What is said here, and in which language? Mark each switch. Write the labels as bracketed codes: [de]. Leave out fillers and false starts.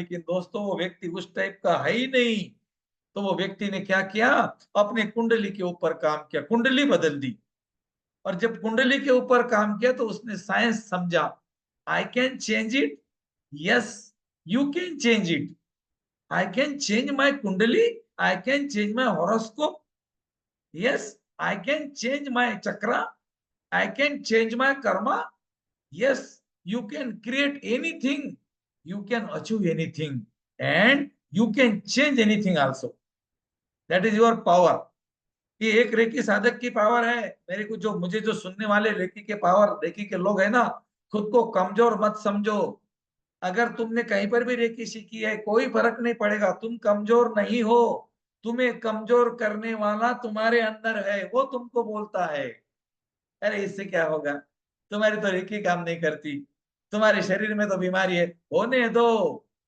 [hi] लेकिन दोस्तों वो व्यक्ति उस टाइप का है ही नहीं। तो वो व्यक्ति ने क्या किया? अपने कुंडली के ऊपर काम किया, कुंडली बदल दी। और जब कुंडली के ऊपर काम किया तो उसने साइंस समझा। [en] I can change it, yes you can change it. I can change my kundali. I can change my horoscope. Yes, I can change my chakra. I can change my karma. Yes, you can create anything. You can achieve anything. And you can change anything also. That is your power. [hi] ये एक recce साधक की power है। मेरे को जो मुझे जो सुनने वाले रेकी के पावर, रेकी के लोग है ना, खुद को कमजोर मत समझो। अगर तुमने कहीं पर भी रेकी सीखी है, कोई फर्क नहीं पड़ेगा, तुम कमजोर नहीं हो। तुम्हें कमजोर करने वाला तुम्हारे अंदर है, वो तुमको बोलता है अरे इससे क्या होगा, तुम्हारी तो रेकी काम नहीं करती, तुम्हारे शरीर में तो बीमारी है, होने दो।